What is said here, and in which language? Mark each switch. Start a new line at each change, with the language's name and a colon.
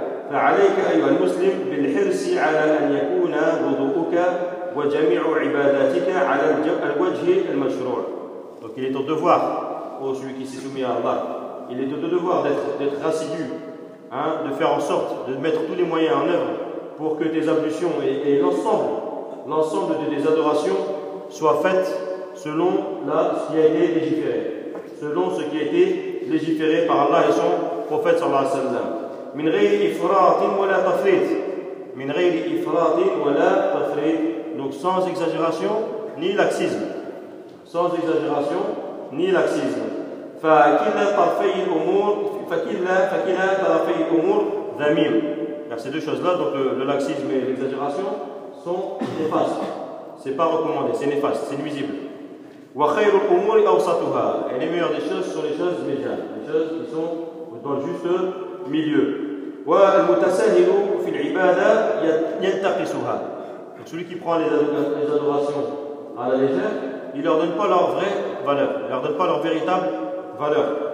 Arabic: فعليك أيها المسلم بالحرص على أن يكون وضوءك وجميع عباداتك على الوجه المشروع.
French: Donc il est ton devoir, oh celui qui s'est soumis à Allah, il est ton devoir d'être assidu, hein, de faire en sorte de mettre tous les moyens en œuvre pour que tes ablutions et l'ensemble de tes adorations soient faites selon là, ce qui a été légiféré, selon ce qui a été légiféré par Allah et son prophète sallallahu alayhi wa sallam.
Arabic: من غير إفراط ولا تفريط. من غير إفراط ولا تفريط.
French: Donc sans exagération ni laxisme. Sans exagération ni laxisme.
Arabic: فكلا طرفي الأمور فكلا طرفي الأمور ذميم.
French: Car ces deux choses-là, donc le laxisme et l'exagération, sont néfastes. C'est pas recommandé. C'est néfaste. C'est nuisible.
Arabic: وخير الأمور أوسطها.
French: Et les meilleures des choses sont les choses médianes, les choses qui sont dans le juste milieu.
Arabic: والمتساهل في العبادة ينتقصها.
French: Donc celui qui prend les adorations à la légère, il leur donne pas leur vraie valeur, il leur donne pas leur véritable valeur.